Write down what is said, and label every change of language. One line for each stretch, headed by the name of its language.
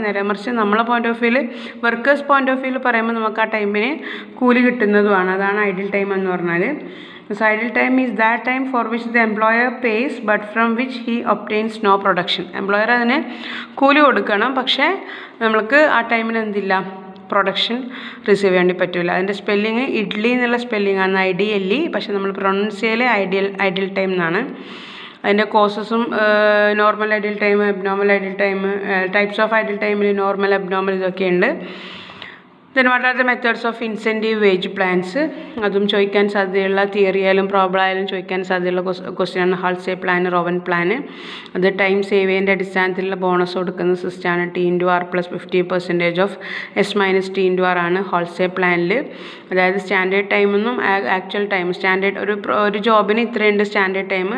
Malayalam: നേരെ മറിച്ച് നമ്മളെ പോയിൻ്റ് ഓഫ് വ്യൂവിൽ, വർക്കേഴ്സ് പോയിൻ്റ് ഓഫ് വ്യൂവിൽ പറയുമ്പോൾ നമുക്ക് ആ ടൈമിന് കൂലി കിട്ടുന്നതുമാണ്. അതാണ് ഐഡിയൽ ടൈം എന്ന് പറഞ്ഞാൽ.
English: So idle time is that time for which the employer pays but from which he obtains no production.
Malayalam: Employer അതിന് കൂലി കൊടുക്കണം, പക്ഷേ നമ്മൾക്ക് ആ ടൈമിന് എന്തില്ല, പ്രൊഡക്ഷൻ റിസീവ് ചെയ്യാൻ പറ്റില്ല. അതിൻ്റെ സ്പെല്ലിങ് ഇഡ്ലി എന്നുള്ള സ്പെല്ലിംഗ് ആണ്, IDLE, പക്ഷേ നമ്മൾ പ്രൊണൗൺസ് ചെയ്യൽ ഐഡിയൽ ടൈം എന്നാണ്. അതിൻ്റെ കോസസും normal ideal time, abnormal ideal time, types of ideal ടൈമിൽ നോർമൽ, അബ്നോർമൽ ഇതൊക്കെയുണ്ട്.
English: Then what are the methods of incentive wage plans?
Malayalam: അതും ചോദിക്കാൻ സാധ്യതയുള്ള, തിയറി ആയാലും പ്രോബ്ലം ആയാലും ചോദിക്കാൻ സാധ്യതയുള്ള ക്വസ്റ്റ്യനാണ്. ഹാൾസേ പ്ലാൻ, റോവൻ പ്ലാൻ. അത് ടൈം സേവ് ചെയ്യേണ്ട അടിസ്ഥാനത്തിലുള്ള ബോണസ് കൊടുക്കുന്ന സിസ്റ്റമാണ്. T/R + 50% ഓഫ് S-T/R ആണ് ഹോൾസേ പ്ലാനിൽ. അതായത് സ്റ്റാൻഡേർഡ് ടൈമെന്നും ആക്ച്വൽ ടൈം, സ്റ്റാൻഡേർഡ് ഒരു ജോബിന് ഇത്രയുണ്ട് സ്റ്റാൻഡേർഡ് ടൈം.